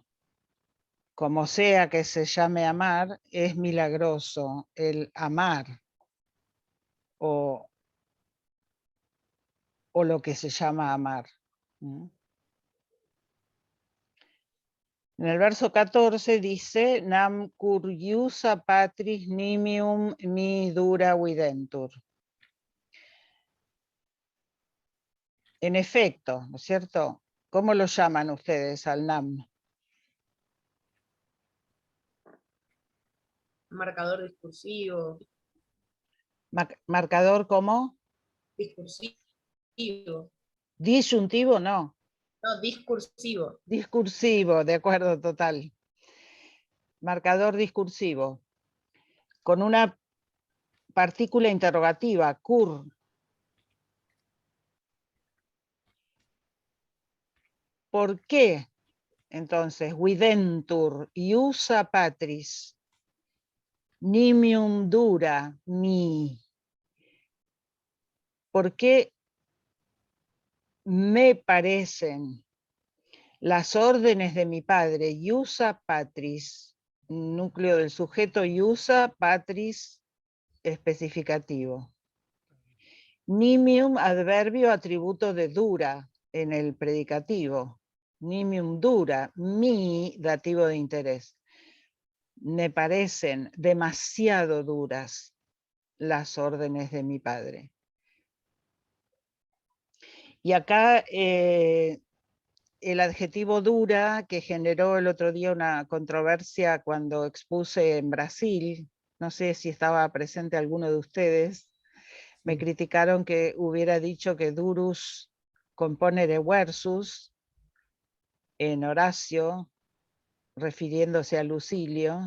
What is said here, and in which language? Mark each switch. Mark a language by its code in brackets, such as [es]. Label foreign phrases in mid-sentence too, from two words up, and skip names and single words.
[es] Como sea que se llame amar, es milagroso el amar o lo que se llama amar. En el verso 14 dice, [la] nam curiusa patris nimium mi dura videntur. [es] En efecto, ¿no es cierto? ¿Cómo lo llaman ustedes al nam? Marcador discursivo. ¿Marcador como? Discursivo. Disyuntivo, no. No, discursivo. Discursivo, de acuerdo, total. Marcador discursivo. Con una partícula interrogativa, cur. ¿Por qué? Entonces, [la] videntur, iusa patris, nimium dura mi. [es] ¿Por qué me parecen las órdenes de mi padre, [la] iusa patris, [es] núcleo del sujeto, [la] iusa patris especificativo? [es] Nimium, adverbio, atributo de dura en el predicativo. [la] Nimium dura, mi, [es] dativo de interés. Me parecen demasiado duras las órdenes de mi padre. Y acá el adjetivo dura, que generó el otro día una controversia cuando expuse en Brasil, no sé si estaba presente alguno de ustedes, me criticaron que hubiera dicho que [la] durus componere versus [es] en Horacio, refiriéndose a Lucilio.